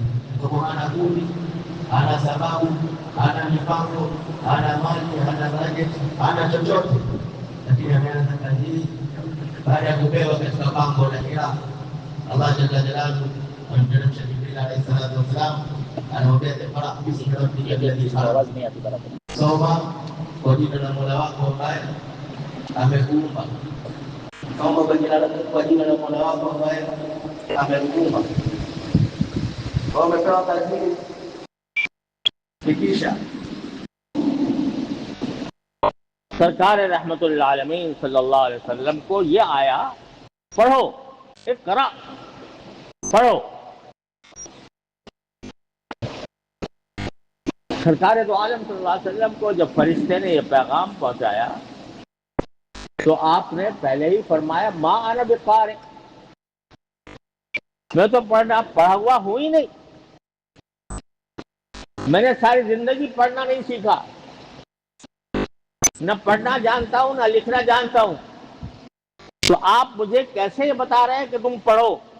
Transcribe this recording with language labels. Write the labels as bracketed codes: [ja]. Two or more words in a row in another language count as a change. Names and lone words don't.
[sw] Kwa hana budi, hana sababu, hana mipango, hana mali, hana budget, hana chochote, lakini ameanza kazi hii baada ya kupewa katika pango la Hira. Allah [ar] جل جلاله [sw] amemteremsha Jibril [ar] عليه الصلاة والسلام, [sw] anamwambia [ar] اقرأ باسم ربك الذي خلق, [sw] soma kwa jina la Mola wako ambaye amekuumba. Soma kwa jina la Mola wako ambaye amekuumba. Wamepewa kazi hii, fikisha. [ur] سرکار رحمت اللہ عالمین [ar] صلی اللہ علیہ وسلم [ur] کو یہ آیا پڑھو، اقرا، پڑھو. سرکار دو عالم [ar] صلی اللہ علیہ وسلم [ur] کو جب فرشتے نے یہ پیغام پہنچایا تو آپ نے پہلے ہی فرمایا [ar] ما انا بقارئ، [ur] میں تو پڑھا ہوا ہوں ہی نہیں، میں نے ساری زندگی پڑھنا نہیں سیکھا، نہ پڑھنا جانتا ہوں نہ لکھنا جانتا ہوں، تو آپ مجھے کیسے یہ بتا رہے ہیں کہ تم پڑھو؟